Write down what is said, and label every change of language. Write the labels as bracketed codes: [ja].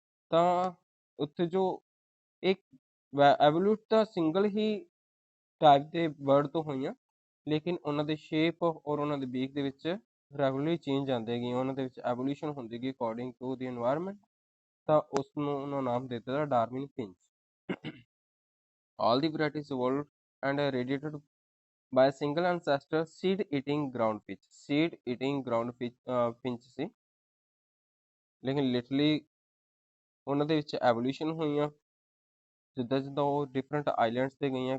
[pa] ਤਾਂ ਉੱਥੇ ਜੋ ਇੱਕ ਐਵੋਲੂਟ ਤਾਂ ਸਿੰਗਲ ਹੀ ਟਾਈਪ ਦੇ ਬਰਡ ਤੋਂ ਹੋਈਆਂ, ਲੇਕਿਨ ਉਹਨਾਂ ਦੇ ਸ਼ੇਪ ਔਰ ਉਹਨਾਂ ਦੇ ਬੀਕ ਦੇ ਵਿੱਚ ਰੈਗੂਲਰਲੀ ਚੇਂਜ ਆਉਂਦੇ ਗਏ, ਉਹਨਾਂ ਦੇ ਵਿੱਚ ਐਵੋਲੂਸ਼ਨ ਹੁੰਦੀ ਗਈ ਅਕੋਰਡਿੰਗ ਟੂ ਦੀ এনवायरमेंट। ਤਾਂ ਉਸ ਨੂੰ ਉਹਨਾਂ ਨਾਮ ਦੇ ਦਿੱਤਾ Darwin finch. [en] All the varieties evolved and radiated by a single ancestor, seed-eating groundfinch. [pa] Seed-eating groundfinch ਸੀ, ਲੇਕਿਨ ਲਿਟਰਲੀ ਉਹਨਾਂ ਦੇ ਵਿੱਚ ਐਵੋਲੂਸ਼ਨ ਹੋਈਆਂ, ਜਿੱਦਾਂ ਜਿੱਦਾਂ ਉਹ ਡਿਫਰੈਂਟ ਆਈਲੈਂਡਸ ਤੇ ਗਈਆਂ।